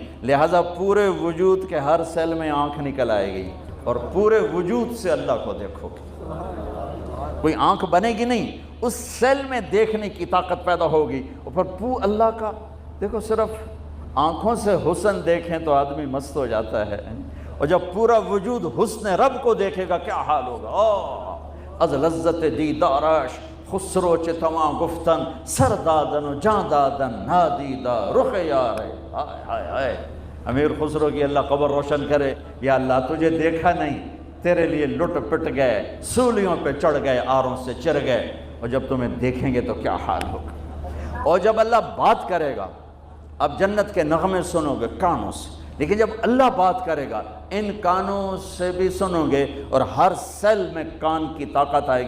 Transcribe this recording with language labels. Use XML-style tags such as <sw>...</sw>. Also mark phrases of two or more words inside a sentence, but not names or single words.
<ur>لہٰذا پورے وجود کے ہر سیل میں آنکھ نکل آئے گی اور پورے وجود سے اللہ کو دیکھو گے. کوئی آنکھ بنے گی نہیں، اس سیل میں دیکھنے کی طاقت پیدا ہوگی. اور پھر اللہ کا دیکھو، صرف آنکھوں سے حسن دیکھیں تو آدمی مست ہو جاتا ہے، اور جب پورا وجود حسن رب کو دیکھے گا کیا حال ہوگا.</ur> <fa>از لذت دیدارش خسرو چ تمام گفتن سر دادن و جان دادن نادیدہ رخ یار. ہائے ہائے ہائے.</fa> <ur>امیر خسرو کی اللہ قبر روشن کرے. یا اللہ تجھے دیکھا نہیں، تیرے لیے لٹ پٹ گئے، سولیوں پہ چڑھ گئے، آروں سے چر گئے، اور جب تمہیں دیکھیں گے تو کیا حال ہوگا. اور جب اللہ بات کرے گا، اب جنت کے نغمے سنو گے کانوں سے، لیکن جب اللہ بات کرے گا ان کانوں سے بھی سنو گے، اور ہر سیل میں کان کی طاقت آئے گی.</ur>